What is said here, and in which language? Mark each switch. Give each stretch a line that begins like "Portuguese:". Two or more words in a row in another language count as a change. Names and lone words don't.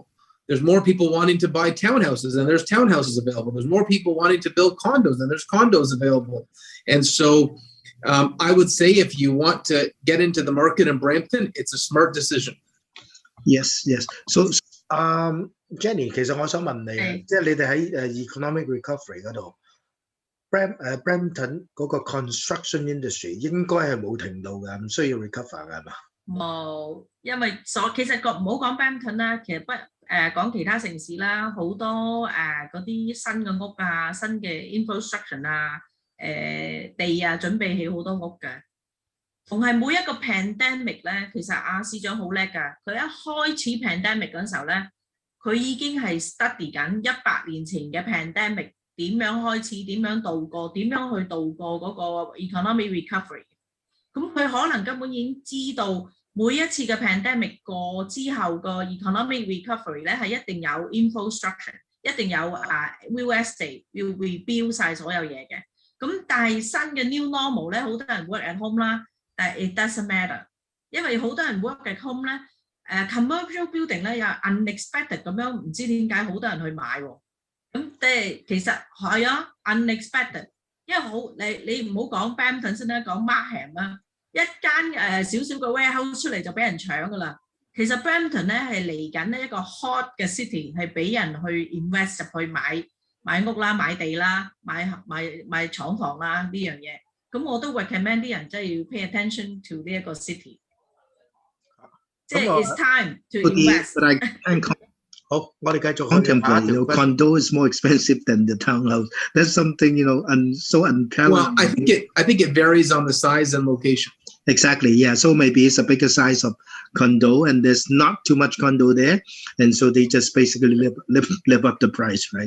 English: There's more people wanting to buy townhouses than there's townhouses available. There's more people wanting to build condos than there's condos available. And so I would say if you want to get into the market in Brampton, it's a smart decision. Yes. So Jenny,
Cantonese: 其實我想問你啊，即係你哋喺
English: economic recovery
Cantonese: 嗰度 ，Brampton 嗰個
English: construction industry
Cantonese: 應該係冇停到嘅，唔需要 recover 嘅係嘛？冇，因為其實唔好講 Brampton 啦，其實講其他城市啦，好多嗰啲新嘅屋啊、新嘅 infrastructure 啊、地啊，準備起好多屋嘅。同係每一個 pandemic 咧，其實司長好叻㗎，佢一開始 pandemic 嗰陣時候咧，佢已經係 study 緊100年前嘅 pandemic 點樣開始，點樣度過，點樣去度過嗰個
English: economic recovery。
Cantonese: 咁佢可能根本已經知道。每一次嘅 pandemic 過之後個
English: economic recovery
Cantonese: 咧係一定有 infrastructure， 一定有
English: real estate
Cantonese: 要 rebuild 晒所有嘢嘅。咁但係新嘅
English: new normal
Cantonese: 咧，好多人
English: work at home
Cantonese: 啦，但係
English: it doesn't matter，
Cantonese: 因為好多人
English: work at home
Cantonese: 咧，
English: commercial building
Cantonese: 咧又 unexpected 咁樣，唔知點解好多人去買喎。咁即係其實係unexpected， 因為你唔好講 Brampton 先啦，講 Markham 啦。一間少少嘅 warehouse 出嚟就俾人搶㗎啦。其實 Brampton 咧係嚟緊呢一個 hot 嘅 city， 係俾人去 invest 入去買屋啦、買地啦、買廠房啦呢樣嘢。咁我都 recommend 啲人真係要
English: pay attention to
Cantonese: 呢一個 city， 即係
English: it's time to invest。
Cantonese: 好，我哋繼續 contemplate.
English: Condo is more expensive than the townhouse. That's something and so unparalleled. Well, I think it varies on the size and location. Exactly. Yeah. So maybe it's a bigger size of condo, and there's not too much condo there, and so they just basically live up the price, right?